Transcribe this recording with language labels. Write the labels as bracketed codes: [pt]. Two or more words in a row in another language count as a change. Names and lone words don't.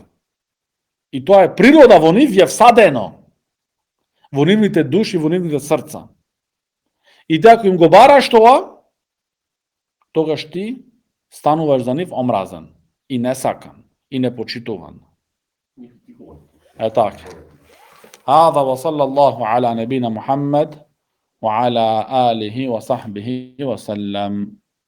[mk] И тоа е природа во нив, е всадено во нивните души, во нивните срца. И ти ако им го бараш тоа, тогаш ти стануваш за нив омразен и несакан и непочитуван. Е така. [ar] هذا وصلى الله على نبينا محمد وعلى آله وصحبه وسلم.